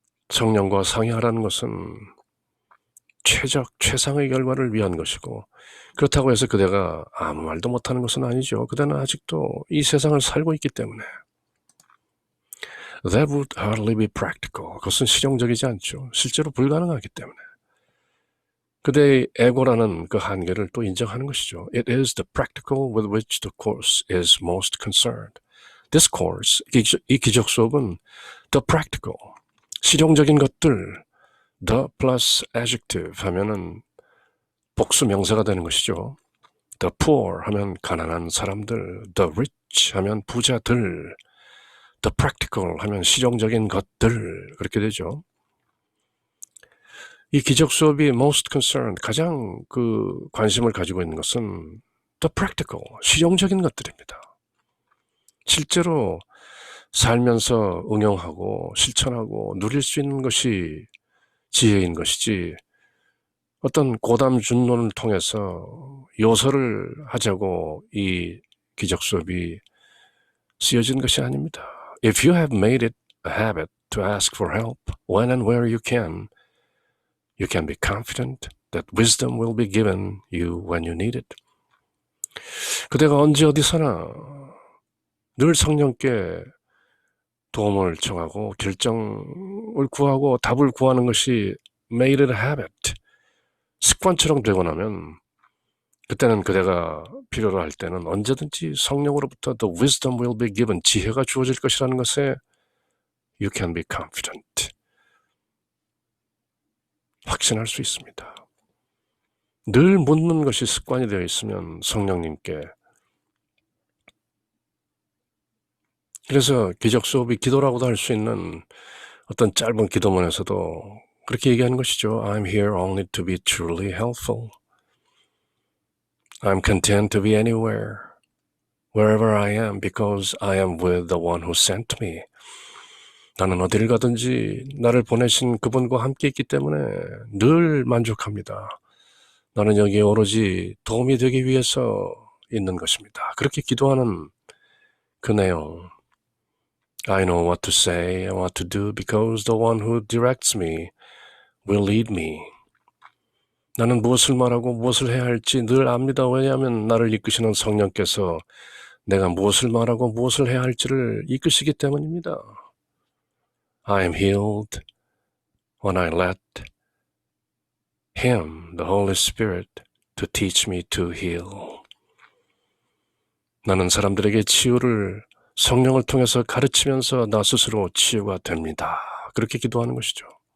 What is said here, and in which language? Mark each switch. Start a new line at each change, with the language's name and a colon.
Korean: 성령과 상의하라는 것은 최상의 결과를 위한 것이고 그렇다고 해서 그대가 아무 말도 못하는 것은 아니죠. 그대는 아직도 이 세상을 살고 있기 때문에
English: That would hardly be practical.
Korean: 그것은 실용적이지 않죠. 실제로 불가능하기 때문에 그대의 에고라는 그 한계를 또 인정하는 것이죠.
English: It is the practical with which the course is most concerned. This course,
Korean: 이 기적 수업은
English: the practical,
Korean: 실용적인 것들,
English: the plus adjective
Korean: 하면은 복수 명사가 되는 것이죠.
English: The poor
Korean: 하면 가난한 사람들,
English: the rich
Korean: 하면 부자들,
English: the practical
Korean: 하면 실용적인 것들, 그렇게 되죠. 이 기적 수업이
English: most concerned,
Korean: 가장 그 관심을 가지고 있는 것은
English: the practical,
Korean: 실용적인 것들입니다. 실제로 살면서 응용하고 실천하고 누릴 수 있는 것이 지혜인 것이지 어떤 고담준론을 통해서 요설을 하자고 이 기적 수업이 쓰여진 것이 아닙니다.
English: If you have made it a habit to ask for help when and where you can be confident that wisdom will be given you when you need it.
Korean: 그대가 언제 어디서나 늘 성령께 도움을 청하고 결정을 구하고 답을 구하는 것이
English: made it a habit,
Korean: 습관처럼 되고 나면 그때는 그대가 필요로 할 때는 언제든지 성령으로부터
English: the wisdom will be given,
Korean: 지혜가 주어질 것이라는 것에
English: you can be confident,
Korean: 확신할 수 있습니다. 늘 묻는 것이 습관이 되어 있으면 성령님께, 그래서 기적 수업이 기도라고도 할 수 있는 어떤 짧은 기도문에서도 그렇게 얘기하는 것이죠.
English: I'm here only to be truly helpful. I'm content to be anywhere, wherever I am, because I am with the one who sent me.
Korean: 나는 어디를 가든지 나를 보내신 그분과 함께 있기 때문에 늘 만족합니다. 나는 여기에 오로지 도움이 되기 위해서 있는 것입니다. 그렇게 기도하는 그 내용.
English: I know what to say and what to do because the one who directs me will lead me.
Korean: 나는 무엇을 말하고 무엇을 해야 할지 늘 압니다. 왜냐하면 나를 이끄시는 성령께서 내가 무엇을 말하고 무엇을 해야 할지를 이끄시기 때문입니다.
English: I am healed when I let Him, the Holy Spirit, to teach me to heal.
Korean: 나는 사람들에게 치유를 성령을 통해서 가르치면서 나 스스로 치유가 됩니다. 그렇게 기도하는 것이죠.